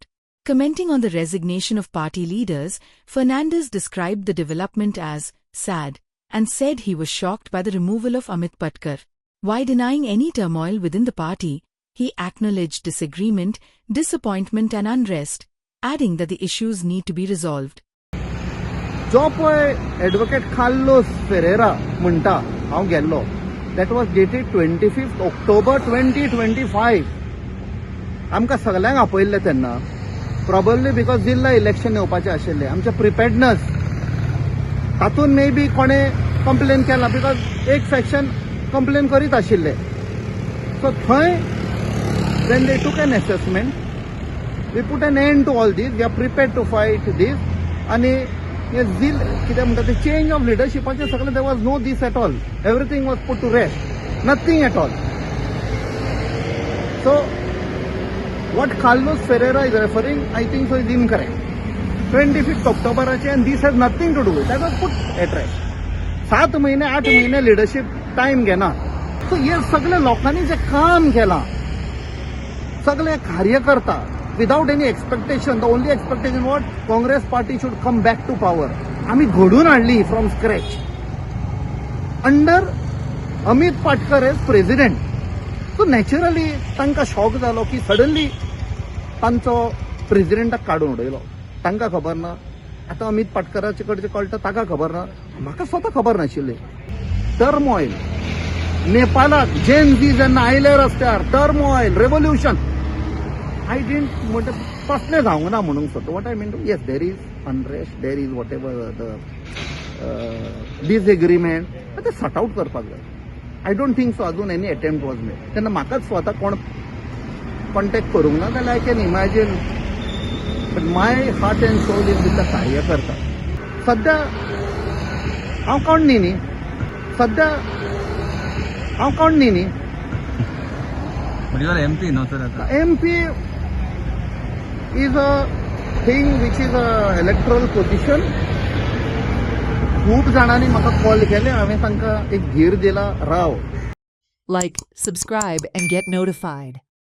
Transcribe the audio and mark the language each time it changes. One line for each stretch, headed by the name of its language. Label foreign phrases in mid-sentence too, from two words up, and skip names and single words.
English: Commenting on the resignation of party leaders, Fernandes described the development as sad and said he was shocked by the removal of Amit Patkar. While denying any turmoil within the party, he acknowledged disagreement, disappointment and unrest, adding that the issues need to be resolved.
Konkani: जो पळय ॲडव्होकेट कार्लोस फेरेरा म्हणटा हांव गेल्लो
English: That was dated 25 October 2025.
Konkani: आमकां सगल्यांक आपयल्ले तेन्ना
English: probably because
Konkani: जिल्हा इलेक्शन येवपाचें आशिल्लें आमचें प्रिपेर्डनेस तातूंत
English: may be
Konkani: कोणें कंप्लेन केला बिकॉज एक सेक्शन कंप्लेन करीत आशिल्ले सो थंय
English: when they took an assessment we put an end to all this we are prepared to fight this
Konkani: आनी कितें म्हणटा ते चेंज ऑफ लिडरशिपाचें सगळें
English: there was no this at all everything was put to rest nothing at all so what Carlos Ferreira is referring, I think so is incorrect. 25th October and this has nothing to do with it. That was put at rest.
Konkani: 7 महिने 8 महिने लीडरशिप टाइम घेना सो हे सगळे लोकांनी जे काम केलां सगळे कार्यकर्ता
English: without any expectation the only expectation what Congress party should come back to power
Konkani: आम्ही घडून हाडली फ्रॉम
English: scratch under Amit Patkar as president so naturally
Konkani: तांकां शॉक जालो की सडनली तांचो प्रेसिडेंटाक काडून उडयलो तांकां खबर ना आतां अमित पाटकराचे कडचे कळटा ताका खबर ना म्हाका स्वता खबर नाशिल्लें टर्मॉयल नेपाळाक जेन झी जेन्ना आयले रस्त्यार टर्मॉयल रेवोल्युशन
English: I didn't
Konkani: म्हणटा कसलें जावंक म्हणूंक सोदता
English: what I mean to yes there is unrest there is whatever the disagreement
Konkani: ते सॉर्ट आउट करपाक जाय
English: I don't think so अजून any attempt was made
Konkani: तेन्ना म्हाकाच स्वता कोण कॉन्टॅक्ट करूंक ना जाल्यार
English: I can imagine but my heart and soul is with the कार्यकर्ता
Konkani: सध्या हांव कोण न्ही सध्या हांव कोण न्ही
English: MP no sir MP is a thing which is a electoral position
Konkani: खूप जाणांनी म्हाका कॉल केले हांवें तांकां एक धीर दिला राव
English: Like, subscribe and get notified.